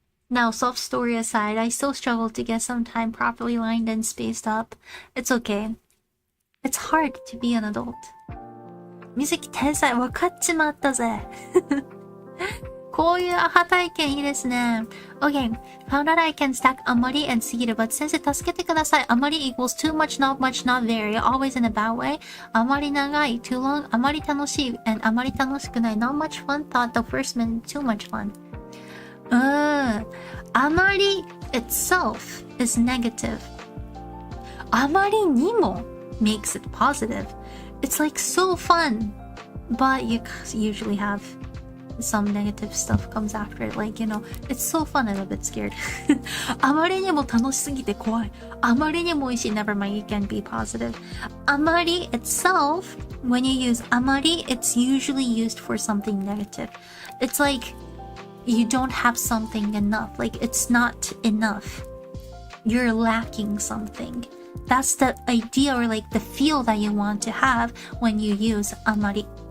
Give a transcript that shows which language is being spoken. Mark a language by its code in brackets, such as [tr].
[en] Now, soft story aside, I still struggle to get some time properly lined and spaced up. It's okay. It's hard to be an adult. [ja] 水木天才分かっちまったぜ。こういうアハ体験いいですね。 [en] Okay, found that I can stack amari and seed, but [ja] 先生助けてください。 [en] amari equals too much, not much, not very, always in a bad way. [ja] あまり長い [en] too long, [ja] あまり楽しい [en] and [ja] あまり楽しくない [en] not much fun, thought the first minute too much fun. あまり itself is negative. あまりにも makes it positive. It's like so fun, but you usually have some negative stuff comes after it. Like, you know, it's so fun, I'm a bit scared. [ja] あまりにも楽しすぎて怖い。あまりにも美味しい。 [en] Never mind, you can be positive. あまり itself, when you use あまり, it's usually used for something negative. It's like you don't have something enough. Like, it's not enough. You're lacking something. That's the idea or like the feel that you want to have when you use あまり.